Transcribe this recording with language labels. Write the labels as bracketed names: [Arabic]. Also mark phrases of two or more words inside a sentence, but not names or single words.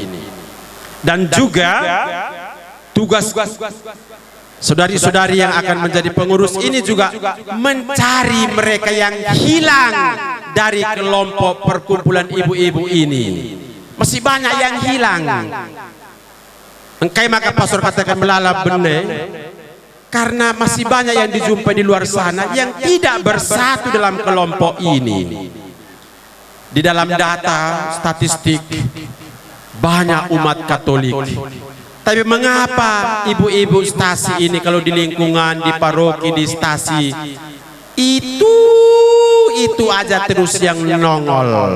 [Indonesian] Dan juga tugas saudari-saudari yang akan menjadi pengurus ini juga mencari mereka yang hilang dari kelompok perkumpulan ibu-ibu ini. Masih banyak yang hilang. [Batak Karo] Engkai maka [Indonesian] pastor katakan melala benar, karena masih banyak yang dijumpai di luar sana yang tidak bersatu dalam kelompok ini. Di dalam data statistik banyak umat Katolik. Tapi mengapa ibu-ibu stasi ini kalau di lingkungan, di paroki, di stasi itu aja terus yang nongol.